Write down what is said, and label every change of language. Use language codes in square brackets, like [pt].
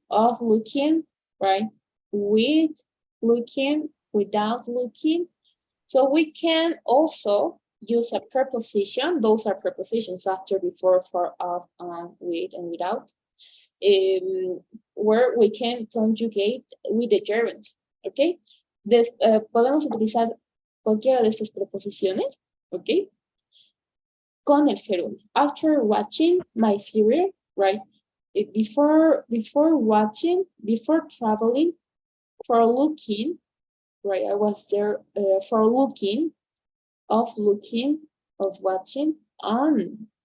[en] Of looking, right? With looking, without looking. So we can also use a preposition. Those are prepositions after, before, for, of, on, with, and without. Where we can conjugate with the gerund, okay? [es] Podemos utilizar cualquiera de estas preposiciones, okay? Con el gerundio. [en] After watching my series, right? Before watching, before traveling, for looking, right? I was there for looking, of watching, on.